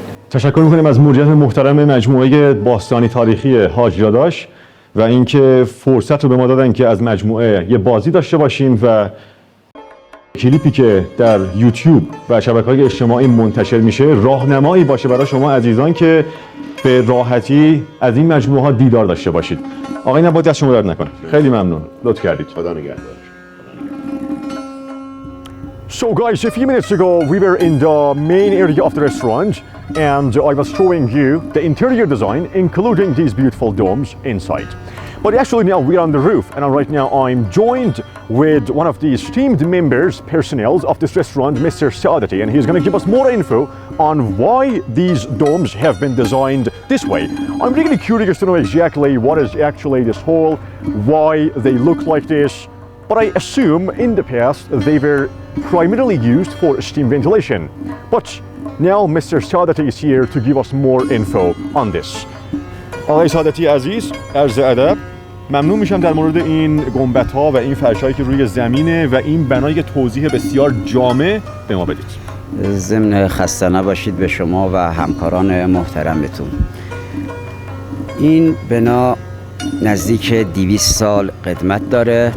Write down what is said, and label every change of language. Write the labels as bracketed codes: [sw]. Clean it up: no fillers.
[fa] تشکر میکنیم از مدیریت محترم مجموعه باستانی تاریخی حاج داداش و اینکه فرصت رو به ما دادن که از مجموعه یه بازی داشته باشیم و کلیپی که در یوتیوب و شبکه‌های اجتماعی منتشر میشه راهنمایی باشه برای شما عزیزان که به راحتی از این مجموعه ها دیدار داشته باشید. آقای نباتی از شما درد نکنه. خیلی ممنون. لطف کردید. خدا نگهدار. [en] So guys, a few minutes ago we were in the main area of the restaurant and I was showing you the interior design including these beautiful domes inside. But actually now we're on the roof and right now I'm joined with one of the esteemed members, personnel of this restaurant, Mr. Saadati, and he's going to give us more info on why these domes have been designed this way. I'm really curious to know exactly what is actually this hall, why they look like this, but I assume in the past they were primarily used for steam ventilation. But now Mr. Saadati is here to give us more info on this. [fa] آقای سعادتی عزیز، عرض ادب. ممنون میشم در مورد این گنبدها و این فرشایی که روی زمینه و این بنای توضیح بسیار جامع به ما بدید. ضمن خسته نباشید به شما و همکاران محترمتون. این بنا نزدیک 200 سال قدمت داره.